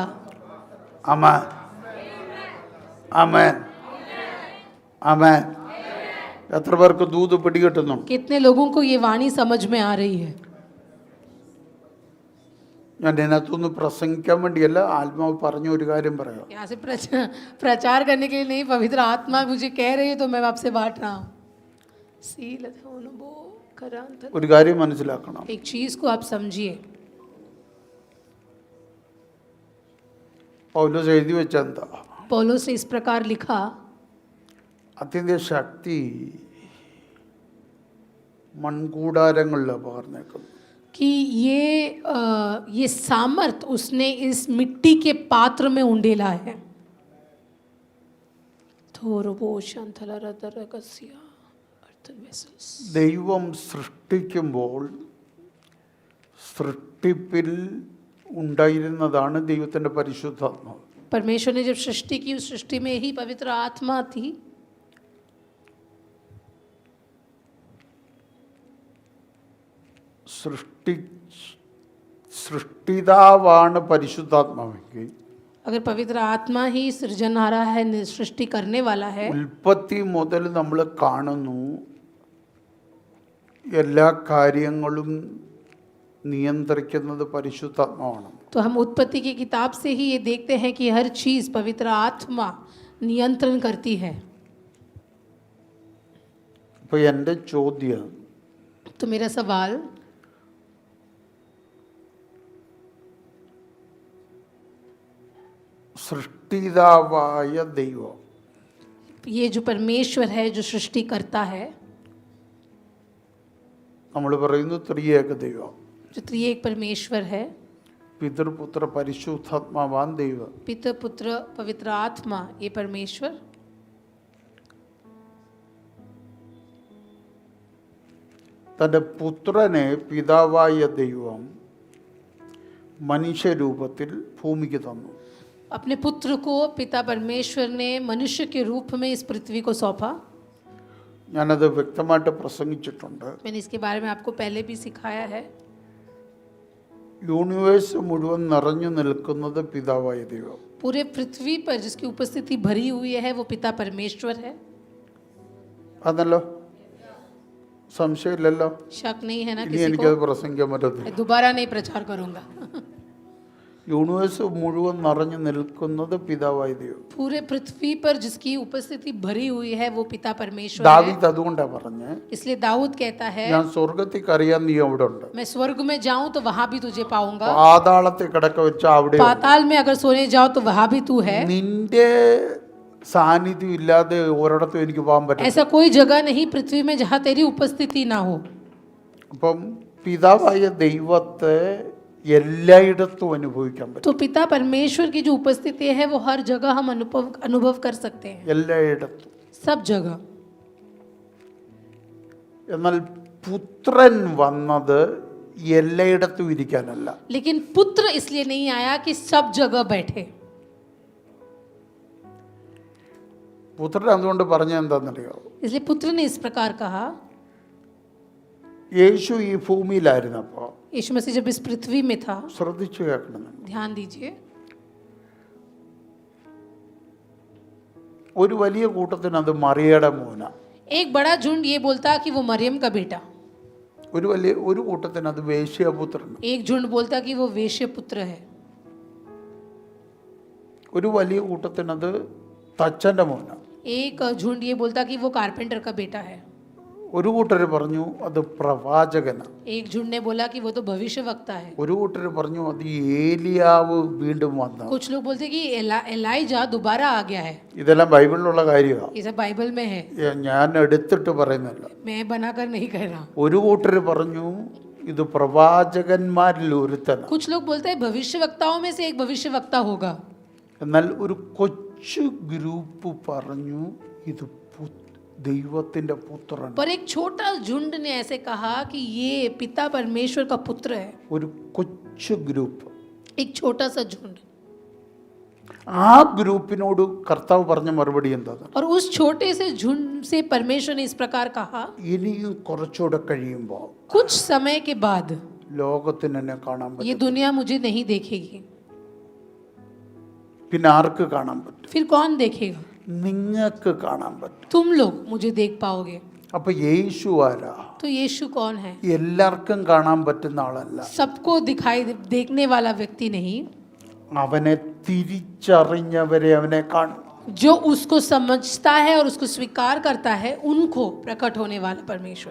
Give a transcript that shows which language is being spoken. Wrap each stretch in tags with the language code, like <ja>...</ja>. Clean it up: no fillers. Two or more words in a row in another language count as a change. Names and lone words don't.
<ml>ആമേൻ ആമേൻ ആമേൻ. എത്ര പേർക്ക് ദൂത് പിടികിട്ടുന്നുണ്ട്?</ml> <hi>कितने लोगों को ये वाणी समझ में आ रही है?</hi> <ml>ഞാൻ ഇതിനകത്തൊന്ന് പ്രസംഗിക്കാൻ വേണ്ടിയല്ല, ആത്മാവ് പറഞ്ഞ ഒരു കാര്യം പറയാം.</ml> <hi>यहाँ से प्रचार करने के लिए नहीं, पवित्र आत्मा मुझे कह रही है तो मैं आपसे बांट रहा हूँ।</hi> <ml>ഒരു കാര്യം മനസ്സിലാക്കണം.</ml> <hi>एक चीज को आप समझिए,</hi> <ml>പൗലോസ് എഴുതി വെച്ചെന്താ?</ml> <hi>पौलुस ने इस प्रकार लिखा,</hi> <ml>അതിൻ്റെ ശക്തി മൺകൂടാരങ്ങളിലാണ് പകർന്നേക്കുന്നത്.</ml> <hi>कि ये सामर्थ उसने इस मिट्टी के पात्र में उंडेला है।</hi> <ml>ദൈവം സൃഷ്ടിക്കുമ്പോൾ സൃഷ്ടിപ്പിൽ ഉണ്ടായിരുന്നതാണ് ദൈവത്തിൻ്റെ പരിശുദ്ധാത്മാവ്.</ml> <hi>परमेश्वर ने जब सृष्टि की, उस सृष्टि में ही पवित्र आत्मा थी।</hi> <ml>സൃഷ്ടിതാവാണ് പരിശുദ്ധാത്മാവെങ്കിൽ,</ml> <hi>अगर पवित्र आत्मा ही सृजनहारा है, सृष्टि करने वाला है,</hi> <ml>ഉൽപ്പത്തി മുതൽ നമ്മൾ കാണുന്നു എല്ലാ കാര്യങ്ങളും നിയന്ത്രിക്കുന്നത് പരിശുദ്ധാത്മാവാണ്.</ml> <hi>तो हम उत्पत्ति की किताब से ही ये देखते हैं कि हर चीज पवित्र आत्मा नियंत्रण करती है।</hi> <ml>അപ്പോൾ എൻ്റെ ചോദ്യം,</ml> <hi>तो मेरा सवाल,</hi> <ml>സൃഷ്ടിതാവായ ദൈവം</ml> <hi>ये जो परमेश्वर है जो सृष्टि करता है,</hi> <ml>നമ്മൾ പറയുന്നു ത്രിയേക ദൈവം,</ml> <hi>जो त्रिएक परमेश्वर है,</hi> <ml>പിതൃപുത്ര പരിശുദ്ധാത്മാവാൻ ദൈവം.</ml> <hi>पिता पुत्र पवित्र आत्मा, ये परमेश्वर</hi> <ml>തൻ്റെ പുത്രനെ പിതാവായ ദൈവം മനുഷ്യരൂപത്തിൽ ഭൂമിക്ക് തന്നു.</ml> <hi>अपने पुत्र को पिता परमेश्वर ने मनुष्य के रूप में इस पृथ्वी को सौंपा।</hi> <ml>ഞാനത് വ്യക്തമായിട്ട് പ്രസംഗിച്ചിട്ടുണ്ട്.</ml> <hi>मैंने इसके बारे में आपको पहले भी सिखाया है।</hi> <ml>യൂണിവേഴ്സ് മുഴുവൻ നിറഞ്ഞു നിൽക്കുന്നത് പിതാവായ ദൈവം.</ml> <hi>पूरे पृथ्वी पर जिसकी उपस्थिति भरी हुई है वो पिता परमेश्वर है।</hi> <ml>അതല്ലോ, സംശയമില്ലല്ലോ.</ml> <hi>शक नहीं है ना</hi> <ml>ഇനി</ml> <hi>किसी</hi> <ml>എനിക്കത്</ml> <hi>को?</hi> <ml>പ്രസംഗിക്കാൻ പറ്റത്തില്ല.</ml> <hi>मैं दोबारा नहीं प्रचार करूंगा।</hi> <ml>യൂണിവേഴ്സ് മുഴുവൻ നിറഞ്ഞു നിൽക്കുന്നത് പിതാവായ ദൈവം.</ml> <hi>पूरे पृथ्वी पर जिसकी उपस्थिति भरी हुई है वो पिता परमेश्वर है।</hi> <ml>ദാവീദ് അതുകൊണ്ടാ പറഞ്ഞേ,</ml> <hi>इसलिए दाऊद कहता है,</hi> <ml>ഞാൻ സ്വർഗത്തിൽ കറിയാൻ നീ അവിടെ ഉണ്ട്,</ml> <hi>मैं स्वर्ग में जाऊं तो वहां भी तुझे पाऊंगा,</hi> <ml>പാതാളത്തിൽ കിടക്ക വെച്ച അവിടെ ഉണ്ട്.</ml> <hi>पाताल में अगर सोने जाओ तो वहां भी तू है।</hi> <ml>നിന്റെ സാന്നിധ്യം ഇല്ലാതെ ഒരിടത്തും എനിക്ക് പോകാൻ പറ്റില്ല.</ml> <hi>ऐसा कोई जगह नहीं पृथ्वी में जहां तेरी उपस्थिति ना हो।</hi> <ml>അപ്പം പിതാവായ ദൈവത്തെ എല്ലായിടത്തും അനുഭവിക്കാൻ പറ്റും.</ml> <hi>तो पिता परमेश्वर की जो उपस्थिति है वो हर जगह हम अनुभव कर सकते हैं,</hi> <ml>എല്ലായിടത്തും.</ml> <hi>सब जगह।</hi> <ml>എന്നാൽ പുത്രൻ വന്നത് എല്ലായിടത്തും ഇരിക്കാനല്ല.</ml> <hi>लेकिन पुत्र इसलिए नहीं आया कि सब जगह बैठे.</hi> <ml>പുത്രൻ അതുകൊണ്ട് പറഞ്ഞ എന്താണെന്നറിയോ?</ml> <hi>इसलिए पुत्र ने इस प्रकार कहा.</hi> <ml>യേശു ഈ ഭൂമിയിലായിരുന്നപ്പോ</ml> <hi>यीशु मसीह जब इस पृथ्वी में था,</hi> <ml>ശ്രദ്ധിച്ചു കേൾക്കണം,</ml> <hi>ध्यान दीजिए,</hi> <ml>ഒരു വലിയ കൂട്ടത്തിന് അത് മറിയയുടെ മോന,</ml> <hi>एक बड़ा झुंड ये बोलता कि वो मरियम का बेटा,</hi> <ml>ഒരു കൂട്ടത്തിന് അത് വേശ്യാപുത്രൻ,</ml> <hi>एक झुंड बोलता कि वो वेश्य पुत्र है,</hi> <ml>ഒരു വലിയ കൂട്ടത്തിന് അത് തച്ചന്റെ മോന,</ml> <hi>एक झुंड ये बोलता कि वो कारपेंटर का बेटा है,</hi> <ml>ഒരു കൂട്ടർ പറഞ്ഞു അത് പ്രവാചകന,</ml> <hi>एक झुंड ने बोला कि वो तो भविष्य वक्ता है,</hi> <ml>ഒരു കൂട്ടർ പറഞ്ഞു അത് ഏലിയാവ് വീണ്ടും വന്ന.</ml> <hi>कुछ लोग बोलते कि एलाइजा दोबारा आ गया है.</hi> <ml>ഇതെല്ലാം ബൈബിളിലുള്ള കാര്യമാണ്,</ml> <hi>ये सब बाइबल में है,</hi> <ml>ഞാൻ എടുത്തിട്ട് പറയുന്നില്ല.</ml> <hi>मैं बनाकर नहीं कह रहा.</hi> <ml>ഒരു കൂട്ടർ പറഞ്ഞു ഇത് പ്രവാചകന്മാരിൽ ഒരുത്തന,</ml> <hi>कुछ लोग बोलते हैं भविष्य वक्ताओं में से एक भविष्य वक्ता होगा.</hi> <ml>എന്നാൽ ഒരു കൊച്ചു ഗ്രൂപ്പ് പറഞ്ഞു ഇത് ദൈവത്തിന്റെ പുത്രൻ.</ml> <hi>पर एक छोटा झुंड ने ऐसे कहा कि ये पिता परमेश्वर का पुत्र है.</hi> <ml>ഒരു കൊച്ചു ഗ്രൂപ്പ്,</ml> <hi>एक छोटा सा झुंड.</hi> <ml>ആ ഗ്രൂപ്പിനോട് കർത്താവ് പറഞ്ഞ മറുപടി എന്താ?</ml> <hi>और उस छोटे से झुंड से परमेश्वर ने इस प्रकार कहा,</hi> <ml>ഇനിയും കുറച്ചുകൂടെ കഴിയുമ്പോൾ</ml> <hi>कुछ समय के बाद</hi> <ml>ലോകത്തിന് എന്നെ കാണാൻ</ml> <hi>ये</hi> <ml>പറ്റും.</ml> <hi>दुनिया मुझे नहीं देखेगी.</hi> <ml>പിന്നെ ആർക്ക് കാണാൻ പറ്റും?</ml> <hi>फिर कौन देखेगा?</hi> <ml>നിങ്ങൾക്ക് കാണാൻ പറ്റും.</ml> <hi>तुम लोग मुझे देख पाओगे.</hi> <ml>അപ്പൊ യേശു ആരാ?</ml> <hi>तो यीशु कौन है?</hi> <ml>എല്ലാവർക്കും കാണാൻ പറ്റുന്ന ആളല്ല,</ml> <hi>सबको दिखाई देखने वाला व्यक्ति नहीं,</hi> <ml>അവനെ തിരിച്ചറിഞ്ഞവരെ അവനെ കാണും.</ml> <hi>जो उसको समझता है और उसको स्वीकार करता है उनको प्रकट होने वाला परमेश्वर.</hi>